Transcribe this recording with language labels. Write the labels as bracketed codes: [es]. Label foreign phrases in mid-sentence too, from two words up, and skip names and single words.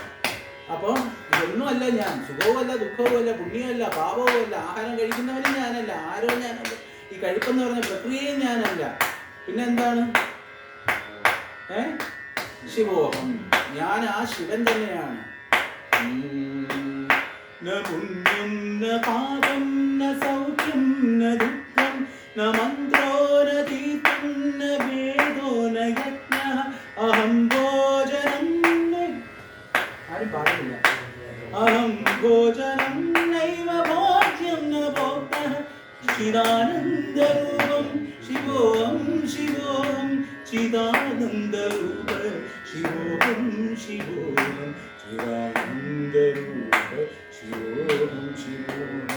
[ml] അപ്പോൾ ഇതൊന്നുമല്ല ഞാൻ. സുഖവുമല്ല, ദുഃഖവുമല്ല, പുണ്യമല്ല, പാപവുമല്ല, ആഹാരം കഴിക്കുന്നവനും ഞാനല്ല, ആരവും ഞാനല്ല, ഈ കഴിപ്പെന്ന് പറഞ്ഞ പ്രക്രിയയും ഞാനല്ല. പിന്നെ എന്താണ്? ശിവോഹം, ഞാൻ ആ ശിവൻ തന്നെയാണ്. [sa] न पुण्यं न पापं न सौख्यं न दुःखं न मन्त्रो न तीर्थं न वेदो न यज्ञः अहं भोजनं नैव भोज्यं न भोक्तः चिदानन्दरूपं शिवोऽहं शिवोऽहं चिदानन्दरूप शिवोऽहं शिवोऽहं चिदानन्दरूप शिवोऽहं शिवोऽहं.